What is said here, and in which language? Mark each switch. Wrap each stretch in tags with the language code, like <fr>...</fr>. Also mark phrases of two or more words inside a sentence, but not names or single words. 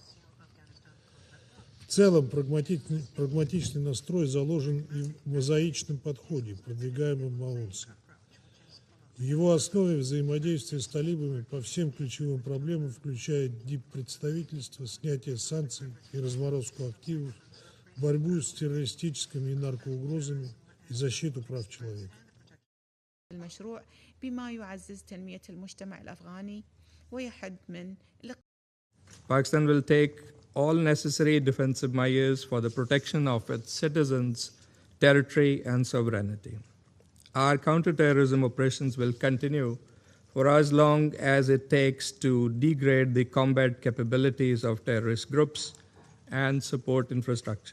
<ru>В целом прагматичный настрой заложен и в мозаичном подходе, продвигаемом Маунсом. В его основе взаимодействие с талибами по всем ключевым проблемам, включая диппредставительство, снятие санкций и разморозку активов, борьбу с террористическими и наркоугрозами и защиту прав человека.</ru> <ar>المشروع بما يعزز تنمية المجتمع الأفغاني ويحد من</ar> <en>Pakistan will take all necessary defensive measures for the protection of its citizens, territory, and sovereignty. Our counterterrorism operations will continue for as long as it takes to degrade the combat capabilities of terrorist groups and support infrastructure.</en>